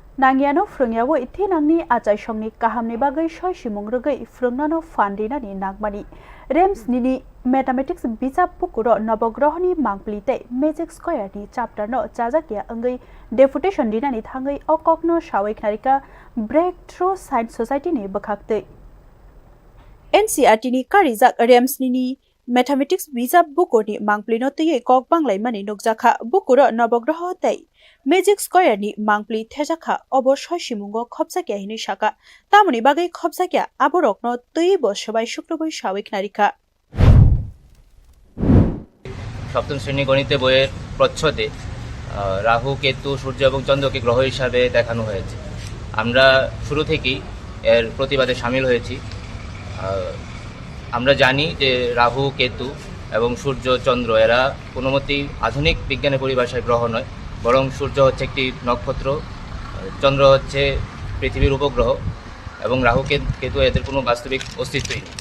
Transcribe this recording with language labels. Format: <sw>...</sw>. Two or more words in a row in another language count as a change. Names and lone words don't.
<trp>nangiano frungyawo ithinangni achai songni kahamni bagai soi simung rugai frungnano fandinani nagmani rems nini mathematics bijap pukuro nabograhoni mangplite</trp> <en>magic square</en> <trp>ni chapter no chajakya angai deputation dinani thangai okokno shawaiknarika</trp> <en>breakthrough science society</en> <trp>ni bakhakte NCERT ni karijak rems nini mathematics bijap bukoni mangplino tei kok banglai mani nukjakha bukuro nabograh tei</trp> <en>magic square</en> <trp>ni mangpli thejakha oboshoi simungo khopjakya hini saka tamoni bagai khopjakya aborokno tei bosabai শুক্রবার সাবেকনারিকা</trp> <bn>সপ্তম শ্রেণী গণিতে বইয়ের প্রচ্ছদে রাহু কেতু সূর্য এবং চন্দ্রকে গ্রহ হিসাবে দেখানো হয়েছে। আমরা শুরু থেকেই এর প্রতিবাদে শামিল হয়েছি। আমরা জানি যে রাহু কেতু এবং সূর্য চন্দ্র এরা কোনো মতেই আধুনিক বিজ্ঞানের পরিভাষায় গ্রহ নয়, বরং সূর্য হচ্ছে একটি নক্ষত্র, চন্দ্র হচ্ছে পৃথিবীর উপগ্রহ এবং রাহু কেতু এদের কোনো বাস্তবিক অস্তিত্বই নেই।</bn>